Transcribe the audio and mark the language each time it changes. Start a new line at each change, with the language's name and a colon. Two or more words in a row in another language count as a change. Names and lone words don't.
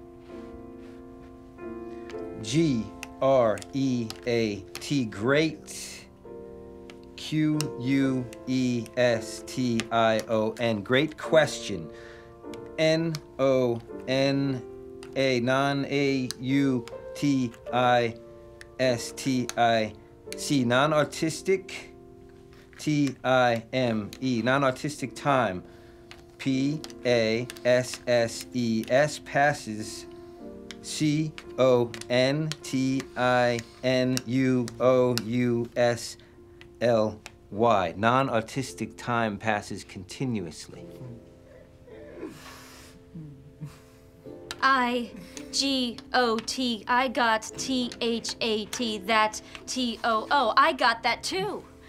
English: G-R-E-A-T, great. Q-U-E-S-T-I-O-N, great question. N-O-N-A, non-A-U-T-I-S-T-I-C, non-autistic, T-I-M-E, non-autistic time, P-A-S-S-E-S, passes, C-O-N-T-I-N-U-O-U-S-L-Y, non-autistic time passes continuously. I-G-O-T, I got T-H-A-T, that T-O-O, I got that too.